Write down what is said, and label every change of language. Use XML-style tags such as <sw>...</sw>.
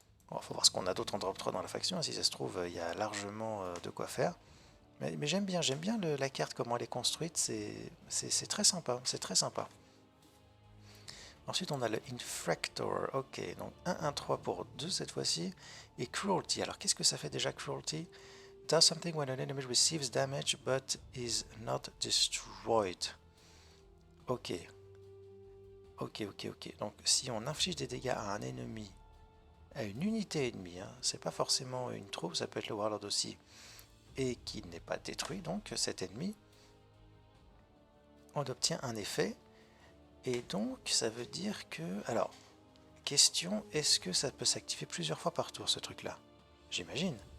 <fr>Bon, faut voir ce qu'on a d'autre en drop 3 dans la faction, si ça se trouve, il y a largement de quoi faire. Mais j'aime bien la carte, comment elle est construite, c'est très sympa, c'est très sympa. Ensuite, on a le Infractor, ok, donc 1-1-3 pour 2 cette fois-ci, et Cruelty. Alors, qu'est-ce que ça fait déjà, Cruelty?</fr> <en>Does something when an enemy receives damage but is not destroyed. Ok, ok.</en> <fr>Donc, si on inflige des dégâts à un ennemi, à une unité ennemie, hein, c'est pas forcément une troupe, ça peut être le Warlord aussi, et qui n'est pas détruit, donc cet ennemi, on obtient un effet. Et donc, ça veut dire que... Alors, question, est-ce que ça peut s'activer plusieurs fois par tour, ce truc-là? J'imagine.</fr>